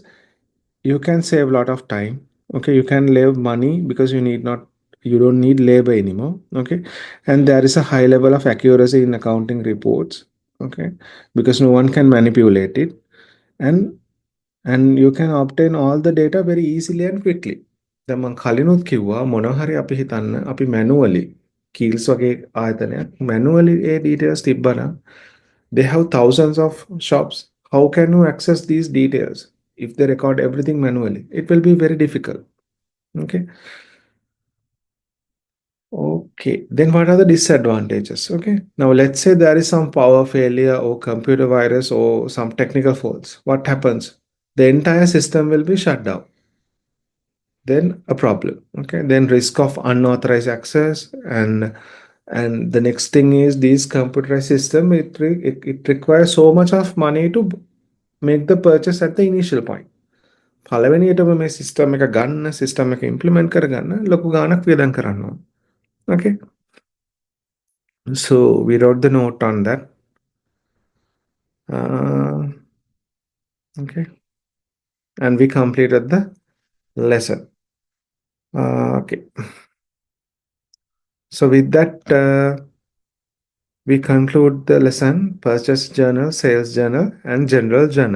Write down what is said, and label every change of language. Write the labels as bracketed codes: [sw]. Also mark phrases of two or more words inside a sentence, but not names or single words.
[en] You can save a lot of time. Okay, you can save money because you don't need labor anymore. Okay, and there is a high level of accuracy in accounting reports. Okay, because no one can manipulate it, and you can obtain all the data very easily and quickly. [si] දැන් මම කලිනුත් කිව්වා මොනවා හරි අපි හිතන්න අපි manually keels වගේ ආයතනයක් manually ඒ details තිබ්බනම් [en] they have thousands of shops. How can you access these details if they record everything manually? It will be very difficult. Okay. Okay. Then what are the disadvantages? Okay. Now let's say there is some power failure or computer virus or some technical faults. What happens? The entire system will be shut down. Then a problem. Okay. Then risk of unauthorized access, and the next thing is these computerized system it requires so much of money to make the purchase at the initial point. [si] පළවෙනියටම මේ සිස්ටම් එක ගන්න සිස්ටම් එක ඉම්ප්ලිමන්ට් කරගන්න ලොකු ගාණක් වියදම් කරන්න ඕන. [en] Okay, so we wrote the note on that. Okay, and we completed the lesson. Okay, so with that we conclude the lesson: purchase journal, sales journal, and general journal.